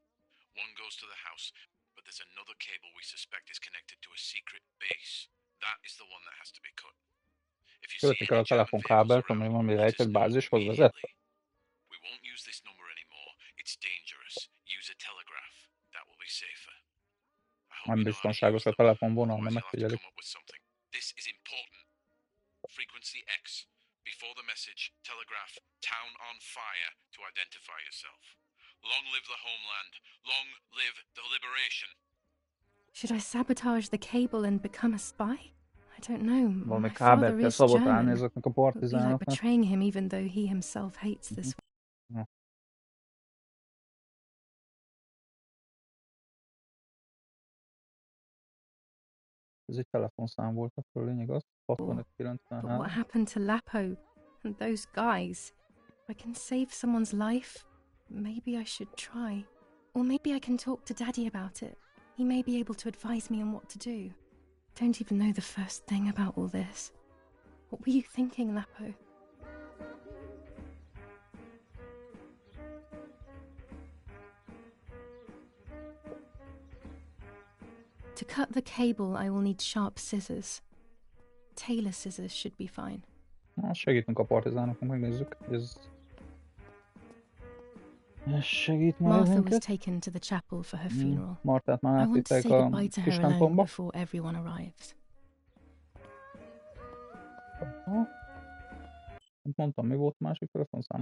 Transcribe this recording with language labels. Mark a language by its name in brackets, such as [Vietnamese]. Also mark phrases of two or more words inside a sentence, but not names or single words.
[English] One goes to the house, but there's another cable we suspect is connected to a secret base. That is the one that has to be cut. If you see any German vehicles around, let us know immediately. We won't use this number anymore. It's dangerous. Use a telegraph. That will be safer. [Hungarian] Nem biztonságos a telefonvonal, nem megfigyelik. [English] This is important. Frequency X. Before the message, telegraph town on fire to identify yourself. Long live the homeland. Long live the liberation. Should I sabotage the cable and become a spy? I don't know. [Hungarian] Valami [English] My father [Hungarian] kábelt kell [English] is [Hungarian] szabotálni [English] German. [Hungarian] ezeknek a [English] It would be like [Hungarian] partizánoknak. [English] betraying him even though he himself hates this. [Hungarian] Ez egy telefonszám volt, akkor lényeg az. 6593. [English] But what happened to Lapo and those guys? If I can save someone's life, maybe I should try. Or maybe I can talk to Daddy about it. He may be able to advise me on what to do. Don't even know the first thing about all this. What were you thinking, Lapo? To cut the cable, I will need sharp scissors. Tailor scissors should be fine. [Hungarian] Na, segítünk a partizánoknak, megnézzük, hogy ez segít majd [English] Martha was [Hungarian] minket. [English] taken to the chapel for her funeral. [Hungarian] Martát már [English] I want to [Hungarian] átvitték [English] say [Hungarian] a [English] goodbye to [Hungarian] kis [English] her alone [Hungarian] templomba. [English] before everyone arrives. [Hungarian] Mondtam, mi volt a másik telefonszám?